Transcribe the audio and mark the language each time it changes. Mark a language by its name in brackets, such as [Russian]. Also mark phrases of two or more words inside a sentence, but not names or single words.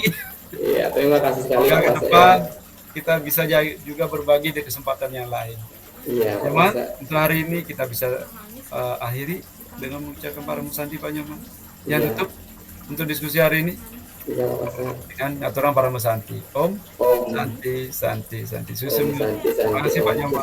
[Indonesian] Iya, terima kasih sekali Semoga Pak ke Pase. depan kita bisa juga berbagi di kesempatan yang lain. Iya, Pak Nyoman, Pase. untuk hari ini kita bisa akhiri dengan mengucapkan para musanti Pak Nyoman. Yang Iya. tutup untuk diskusi hari ini Iya, Pak Pase. dengan aturan para musanti. Om, [Sanskrit] Om santi, santi, santi. Om Susun. Santi, [Indonesian] Terima kasih Pak Nyoman.